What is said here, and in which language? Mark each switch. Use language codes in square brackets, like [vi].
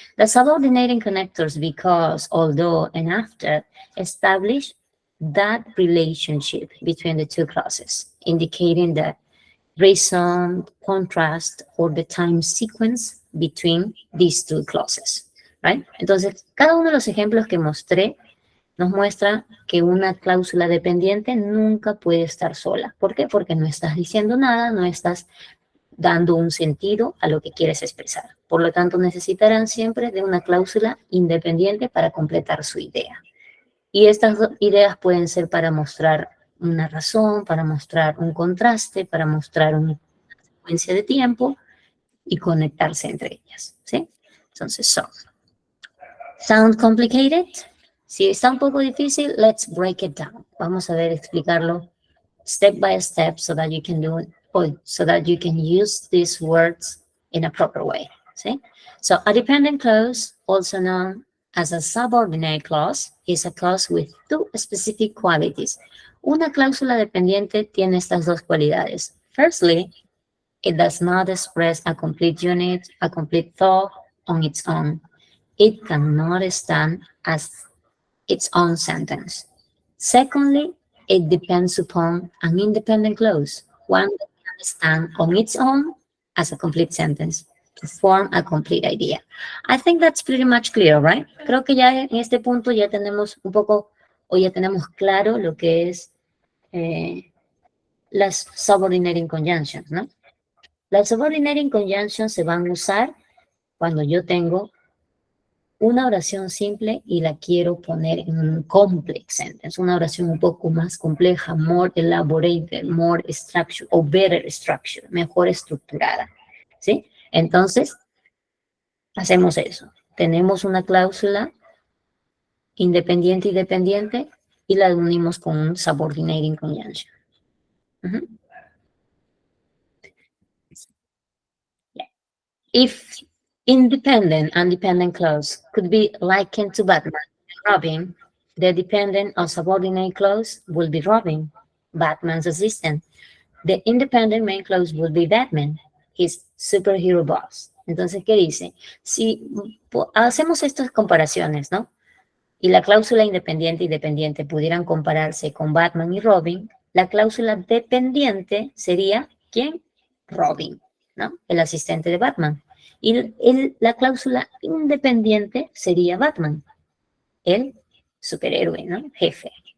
[en] The subordinating connectors because, although, and after establish that relationship between the two clauses, indicating the reason, contrast, or the time sequence between these two clauses. right? [es] Entonces, cada uno de los ejemplos que mostré nos muestra que una cláusula dependiente nunca puede estar sola. ¿Por qué? Porque no estás diciendo nada, no estás dando un sentido a lo que quieres expresar. Por lo tanto, necesitarán siempre de una cláusula independiente para completar su idea. Y estas ideas pueden ser para mostrar una razón, para mostrar un contraste, para mostrar una secuencia de tiempo y conectarse entre ellas, ¿sí? Entonces, [en] sound complicated? [es] Si está un poco difícil, [en] let's break it down. [es] Vamos a ver, explicarlo [en] step by step so that you can do it, or so that you can use these words in a proper way. See? So a dependent clause, also known as a subordinate clause, is a clause with two specific qualities. [es] Una cláusula dependiente tiene estas dos cualidades. [en] Firstly, it does not express a complete unit, a complete thought on its own. It cannot stand as its own sentence. Secondly, it depends upon an independent clause, one that can stand on its own as a complete sentence to form a complete idea. I think that's pretty much clear, right? [es] Creo que ya en este punto ya tenemos un poco, o ya tenemos claro lo que es las subordinating conjunctions, ¿no? Las subordinating conjunctions se van a usar cuando yo tengo una oración simple y la quiero poner en un complex sentence, una oración un poco más compleja, [en] more elaborated, more structured, [es] o [en] better structured, [es] mejor estructurada, ¿sí? Entonces, hacemos eso. Tenemos una cláusula independiente y dependiente y la unimos con un subordinating conjunction. Uh-huh. Yeah. [en] If independent and dependent clause could be likened to Batman and Robin, the dependent or subordinate clause will be Robin, Batman's assistant. The independent main clause will be Batman, his superhero boss. [es] Entonces, ¿qué dice? Si hacemos estas comparaciones, ¿no? Y la cláusula independiente y dependiente pudieran compararse con Batman y Robin, la cláusula dependiente sería, ¿quién? Robin, ¿no? El asistente de Batman. Y la cláusula independiente sería Batman, el superhéroe, ¿no? Jefe.